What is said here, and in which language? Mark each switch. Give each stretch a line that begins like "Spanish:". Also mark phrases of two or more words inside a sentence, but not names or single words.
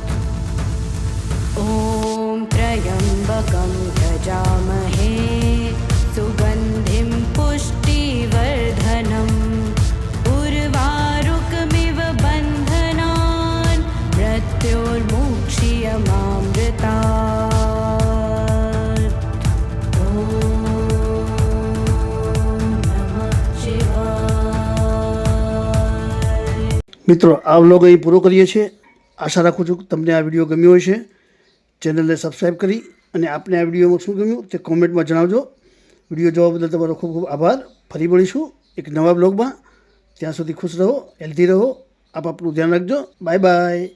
Sanskrit: ॐ त्र्यम्बकं यजामहे सुगन्धिं पुष्टिवर्धनम् उर्वारुकमिव बन्धनान् मृत्योर्मुक्ष्यमामृतात्। ॐ नमः शिवाय।
Gujarati: મિત્રો આ વ્લોગ અહીં પૂરો કરીએ છીએ. આશા રાખું છું કે તમને આ વિડીયો ગમ્યો હશે. ચેનલને સબસ્ક્રાઈબ કરી અને આપને આ વિડીયોમાં શું ગમ્યું તે કોમેન્ટમાં જણાવજો. વિડીયો જોવા બદલ તમારો ખૂબ ખૂબ આભાર. ફરી મળીશું એક નવા બ્લોગમાં. ત્યાં સુધી ખુશ રહો, હેલ્ધી રહો. આપ આપણું ધ્યાન રાખજો.